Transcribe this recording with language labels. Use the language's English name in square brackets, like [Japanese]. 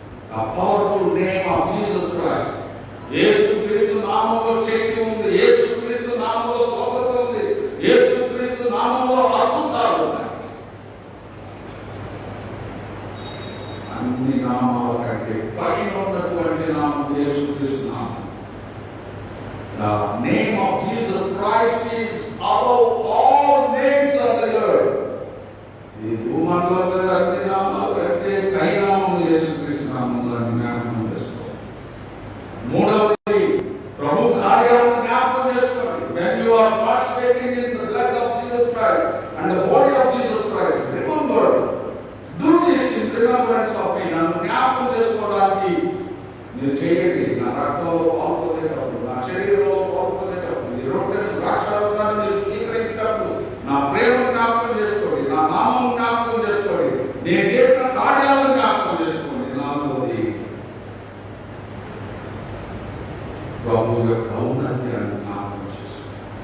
[English] The powerful name of Jesus Christ. [Telugu] యేసుక్రీస్తు నామములో శక్తి ఉంది. యేసుక్రీస్తు నామములో స్వతంత్రం ఉంది. యేసుక్రీస్తు నామములో అద్భుతాలు ఉన్నాయి. అన్ని నామాల కంటే పైన ఉన్నటువంటి నామం యేసుక్రీస్తు నామం. [English] The name of Jesus Christ is above all names of the earth. [Telugu] ఈ భూమండలం మీద అన్ని నామాలు కంటే పై నామం యేసుక్రీస్తు నామం. దాన్ని జ్ఞాపకం చేసుకోవాలి. మూడవది, ప్రభు కార్యాలను జ్ఞాపకం చేసుకోండి. [English] When you are participating in the blood of Jesus Christ and the body of Jesus Christ, remember, do this in remembrance of me. [Telugu] నన్ను జ్ఞాపకం చేసుకోవడానికి మీరు చేయండి. నా రక్తంలో పాల్గొనేటప్పుడు, నా శరీరంలో పాల్గొనేటప్పుడు, ఈ రొట్టెను ద్రాక్షారసాన్ని మీరు స్వీకరించేటప్పుడు నా ప్రేమను జ్ఞాపకం చేసుకోండి. నా నామం జ్ఞాపకం చేసుకోండి. నేను చేసిన కార్యాలను జ్ఞాపకం చేసుకోండి. నాలుగవది, ప్రభు యొక్క ఔన్నత్యాన్ని జ్ఞాపకం చేసుకోండి.